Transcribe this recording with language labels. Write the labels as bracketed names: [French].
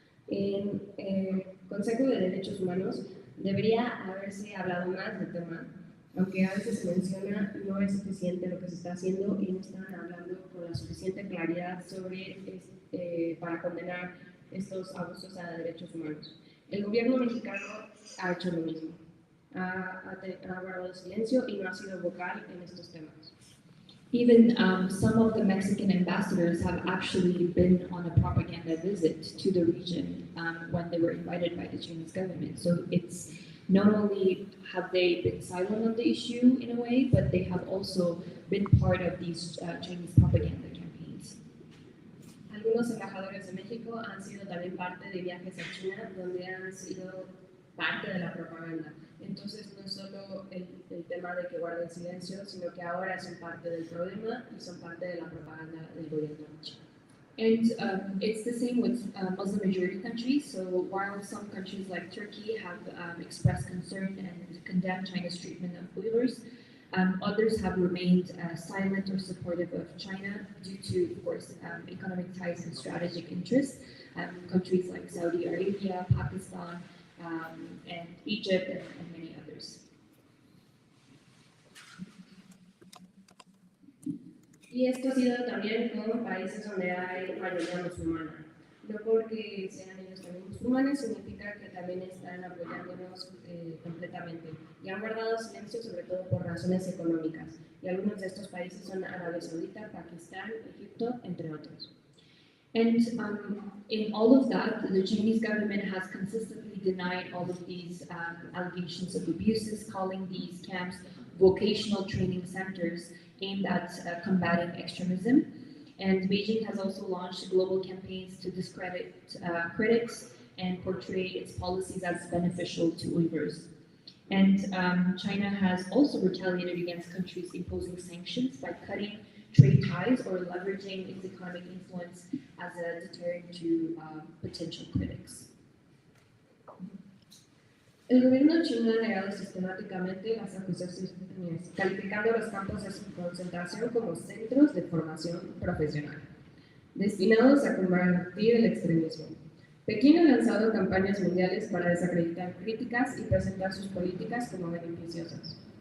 [Spanish] En el Consejo de Derechos Humanos debería haberse hablado más del tema, aunque a veces se menciona, no es suficiente lo que se está haciendo y no están hablando con la suficiente claridad sobre para condenar estos abusos a derechos humanos. El gobierno mexicano ha hecho lo mismo, ha guardado silencio y no ha sido vocal en estos temas. [English] Even some of the Mexican ambassadors have actually been on a propaganda visit to the region when they were invited by the Chinese government. So it's not only have they been silent on the issue in a way, but they have also been part of these Chinese propaganda campaigns. [Spanish] Algunos embajadores de México han sido también parte de viajes a China, donde han sido parte de la propaganda. Entonces no es solo el tema de que guarden silencio, sino que ahora son parte del problema y son parte de la propaganda del gobierno de China. [English] And it's the same with Muslim majority countries. So while some countries like Turkey have expressed concern and condemned China's treatment of Uyghurs, others have remained silent or supportive of China due to, of course, economic ties and strategic interests. Countries like Saudi Arabia, Pakistan, and Egypt, and many others. [Spanish] Y esto ha sido también con países donde hay mayoría musulmana. No porque sean ellos también musulmanes, significa que también están apoyándonos completamente. Y han guardado silencio sobre todo por razones económicas. Y algunos de estos países son Arabia Saudita, Pakistán, Egipto, entre otros. [English] And in all of that, the Chinese government has consistently denied all of these allegations of abuses, calling these camps vocational training centers aimed at combating extremism. And Beijing has also launched global campaigns to discredit critics and portray its policies as beneficial to Uyghurs. And China has also retaliated against countries imposing sanctions by cutting trade ties or leveraging its economic influence as a deterrent to potential critics. [Spanish] El gobierno chino ha negado sistemáticamente las acusaciones, calificando los campos de concentración como centros de formación profesional, destinados a combatir el extremismo. Pekín ha lanzado campañas mundiales para desacreditar críticas y presentar sus políticas como beneficiosas.